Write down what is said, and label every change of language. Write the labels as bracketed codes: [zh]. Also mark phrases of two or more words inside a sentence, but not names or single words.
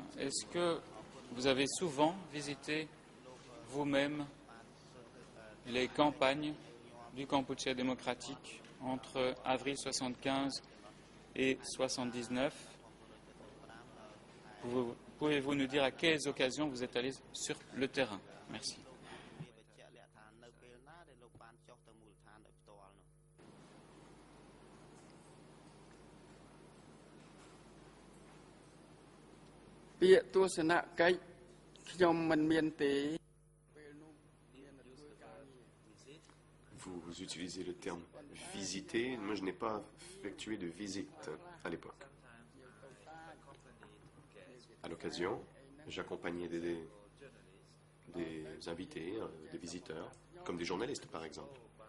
[fr] Est-ce que vous avez souvent visité vous-même les campagnes du Kampuchea démocratique entre avril 75 et 79? Pouvez-vous nous dire à quelles occasions vous êtes allé sur le terrain? Merci. [km] វាបញ្ជាក់លក្ខណៈដែរនៅពេលណាដែលលោកបានចុះទៅមូលដ្ឋានដោយផ្ទាល់នោះ ពាក្យទស្សនកិច្ចខ្ញុំមិនមានទេពេលនោះមានធ្វើការងារ [fr] Vous utilisez le terme visiter. Moi, je n'ai pas effectué de visite à l'époque. À l'occasion, j'accompagnais des invités, des visiteurs, comme des journalistes par exemple.